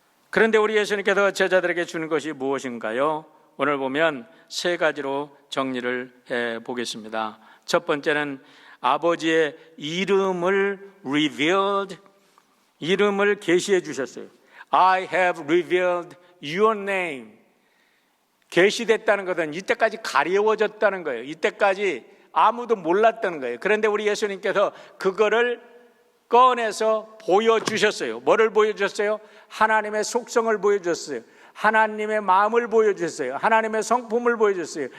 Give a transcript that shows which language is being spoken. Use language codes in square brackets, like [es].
[ko] 그런데 우리 예수님께서 제자들에게 주는 것이 무엇인가요? 오늘 보면 세 가지로 정리를 해 보겠습니다. 첫 번째는 아버지의 이름을 revealed, 이름을 계시해 주셨어요. [en] I have revealed your name. [ko] 계시됐다는 것은 이때까지 가려워졌다는 거예요. 이때까지 아무도 몰랐다는 거예요. 그런데 우리 예수님께서 그거를 꺼내서 보여주셨어요. 뭐를 보여주셨어요? 하나님의 속성을 보여주셨어요. 하나님의 마음을 보여주셨어요. 하나님의 성품을 보여주셨어요.